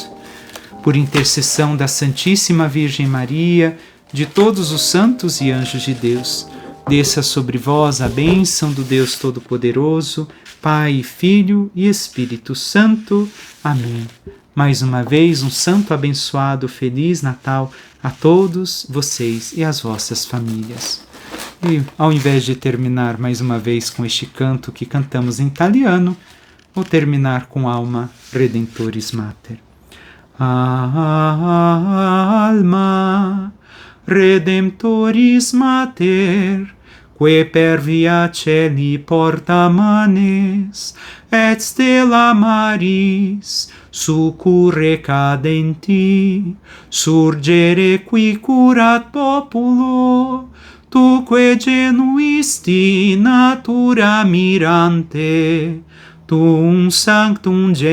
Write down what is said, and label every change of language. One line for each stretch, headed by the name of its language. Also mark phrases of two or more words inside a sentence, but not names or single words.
Portuguese: Por intercessão da Santíssima Virgem Maria, de todos os santos e anjos de Deus, desça sobre vós a bênção do Deus Todo-Poderoso, Pai, Filho e Espírito Santo. Amém. Mais uma vez, um santo abençoado, feliz Natal a todos vocês e as vossas famílias. E ao invés de terminar mais uma vez com este canto que cantamos em italiano, vou terminar com Alma Redemptoris Mater.
Latin: Alma Redemptoris Mater, que per via celi porta manes, et stella maris succurre cadenti, surgere qui curat populo, tuque genuisti natura mirante, tum sanctum